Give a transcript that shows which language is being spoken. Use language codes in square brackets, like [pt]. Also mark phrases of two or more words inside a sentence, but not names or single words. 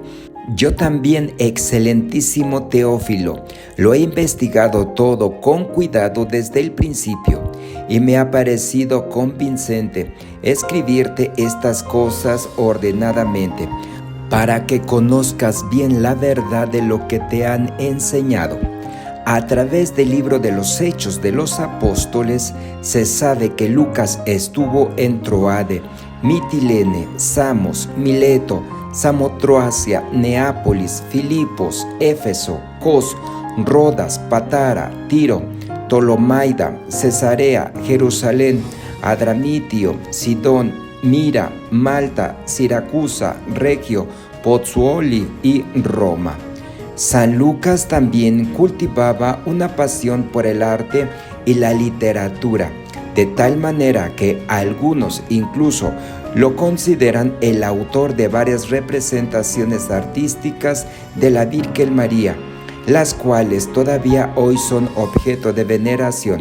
[es] Yo también, excelentísimo Teófilo, lo he investigado todo con cuidado desde el principio, y me ha parecido convincente escribirte estas cosas ordenadamente, para que conozcas bien la verdad de lo que te han enseñado. A través del libro de los Hechos de los Apóstoles se sabe que Lucas estuvo en Troade, Mitilene, Samos, Mileto, Samotroacia, Neápolis, Filipos, Éfeso, Cos, Rodas, Patara, Tiro, Tolomaida, Cesarea, Jerusalén, Adramitio, Sidón, Mira, Malta, Siracusa, Regio, Pozzuoli y Roma. San Lucas también cultivaba una pasión por el arte y la literatura, de tal manera que algunos incluso lo consideran el autor de varias representaciones artísticas de la Virgen María, las cuales todavía hoy son objeto de veneración.